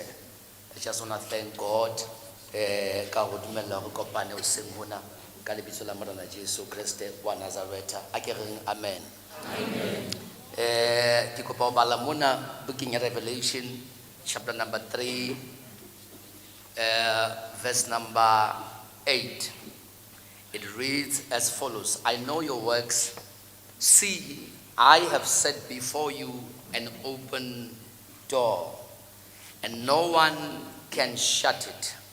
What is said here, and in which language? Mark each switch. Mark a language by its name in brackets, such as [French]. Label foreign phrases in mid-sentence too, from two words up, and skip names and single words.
[English] I just want to thank God [Southern Sotho] ka go dumella go kopane o seng hona ka lebitso la morena Jesu Kriste wa Nazareta. A ke reng amen. Amen. Ke kopa o bala mona booking ya Revelation [English] chapter number 3 verse number 8. It reads as follows: I know your works. See, I have set before you an open door, and no one can shut it.